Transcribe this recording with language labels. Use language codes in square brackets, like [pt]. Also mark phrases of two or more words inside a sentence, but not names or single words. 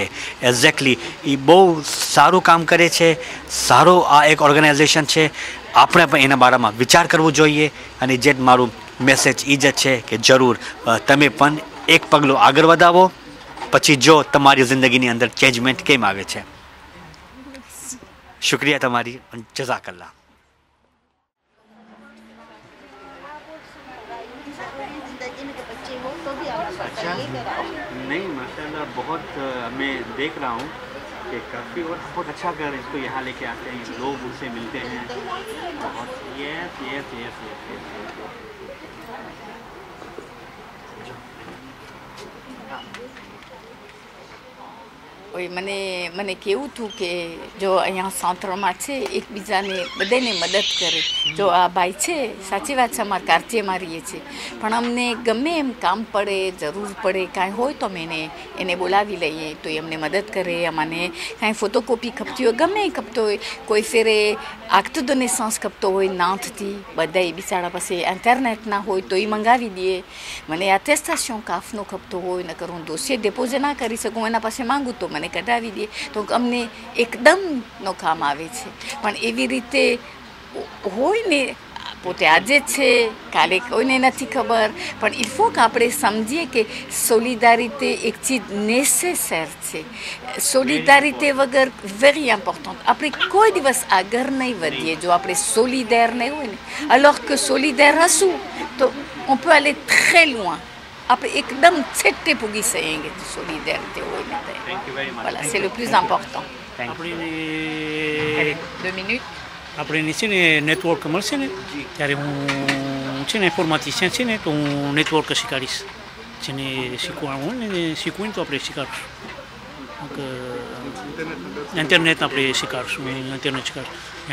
[gu] એક્ઝેક્ટલી એ બહુ સારું કામ કરે છે, સારો આ એક ઓર્ગેનાઇઝેશન છે. આપણે પણ એના બારામાં વિચાર કરવો જોઈએ. અને જે મારું મેસેજ એ જ છે કે જરૂર તમે પણ એક પગલું આગળ વધાવો, પછી જો તમારી જિંદગીની અંદર ચેન્જમેન્ટ કેમ આવે છે. [hi] शुक्रिया तुम्हारी, जज़ाकल्लाह. अच्छा, नहीं माशाल्लाह बहुत मैं देख रहा हूँ कि काफ़ी और बहुत अच्छा कर इसको यहाँ लेके आते हैं, लोग उससे मिलते हैं बहुत. [en] yes yes yes yes yes. [gu] મને કેવું હતું કે જો અહીંયા સાંતરમાં છે એકબીજાને બધાને મદદ કરે. જો આ ભાઈ છે, સાચી વાત છે, અમારા કાર્ચેમાં રહીએ છીએ, પણ અમને ગમે એમ કામ પડે, જરૂર પડે, કાંઈ હોય તો અમે એને બોલાવી લઈએ તો એ અમને મદદ કરે. અમને કાંઈ ફોટોકોપી ખપતી હોય, ગમે એ ખપતો હોય, કોઈ ફેરે [fr] acte de naissance [gu] ખપતો હોય નાથથી, બધા એ બિચારા પાસે ઇન્ટરનેટ ના હોય તો એ મંગાવી દઈએ. મને attestation કાફનો ખપતો હોય, નકર હું દોસિયર ડેપોઝિટ ના કરી શકું, એના પાસે માંગું તો મને કઢાવી દે. તો અમને એકદમનો કામ આવે છે. પણ એવી રીતે હોય ને, પોતે આજે છે, કાલે કોઈને નથી ખબર, પણ [fr] il faut [gu] કે આપણે સમજીએ કે સોલિડારિટી એક ચીજ નેસેસર છે. સોલિડારિટી વગર [en] very important. [gu] આપણે કોઈ દિવસ આગળ નહીં વધીએ જો આપણે સોલિડેર નહીં હોય ને. [fr] alors que [gu] સોલિડેર હશું તો [fr] on peut aller très loin. [gu] આપણે એકદમ છેટ્ટે પૂગી શકીએ સોલિડારિટી હોય ને. [fr] voilà, c'est le plus important. [gu] આપણે [fr] 2 minutes. [gu] આપણે છે ને નેટવર્ક મળશે ને ત્યારે હું છે ને ઇન્ફોર્માટિશિયન છે ને તો હું નેટવર્ક શીખવાડીશ. જેને શીખવાનું હોય ને શીખવું ને તો આપણે શીખવાડશું. ઇન્ટરનેટ આપણે શીખવાડશું, ઇન્ટરનેટ શીખવાડશું.